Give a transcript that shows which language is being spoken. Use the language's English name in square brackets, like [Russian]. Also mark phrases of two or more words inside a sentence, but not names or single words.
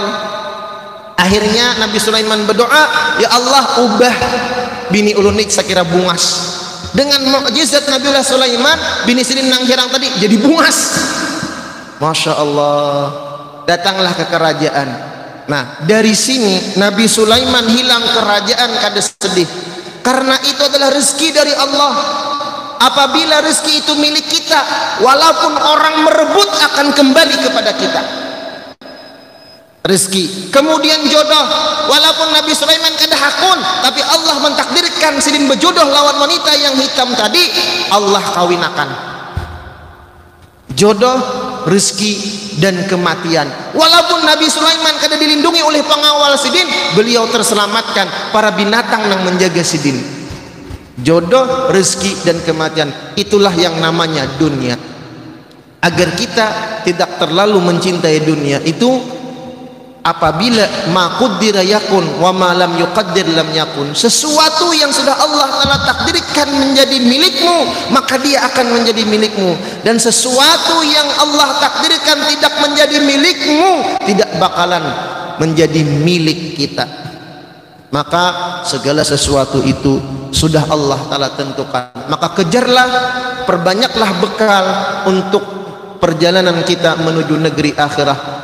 [Indonesian] Akhirnya Nabi Sulaiman berdoa, ya Allah, [Banjar] ubah bini ulun ini sekira bungas. Dengan mukjizat Nabiullah Sulaiman, bini Sidin nang hirang tadi jadi bungas. [Indonesian] Masya Allah, datanglah ke kerajaan. Nah, dari sini Nabi Sulaiman hilang kerajaan kada sedih, karena itu adalah rezeki dari Allah. Apabila rezeki itu milik kita, walaupun orang merebut akan kembali kepada kita. Rezeki, kemudian jodoh, walaupun Nabi Sulaiman [Banjar] kada hakun, [Indonesian] tapi Allah mentakdirkan Sidin berjodoh lawan wanita yang hitam tadi, [Banjar] Allah kawinakan. [Indonesian] Jodoh, rezeki, dan kematian. Walaupun Nabi Sulaiman kada dilindungi oleh pengawal Sidin, beliau terselamatkan para binatang yang menjaga Sidin. Jodoh, rezeki, dan kematian, itulah yang namanya dunia. Agar kita tidak terlalu mencintai dunia itu, apabila [Arabic] ما قدر يكون وما لم يقدر لم يكن, [Indonesian] sesuatu yang sudah Allah Ta'ala takdirkan menjadi milikmu, maka dia akan menjadi milikmu, dan sesuatu yang Allah takdirkan tidak menjadi milikmu tidak bakalan menjadi milik kita. Maka segala sesuatu itu sudah Allah Ta'ala tentukan, maka kejarlah, perbanyaklah bekal untuk perjalanan kita menuju negeri akhirah.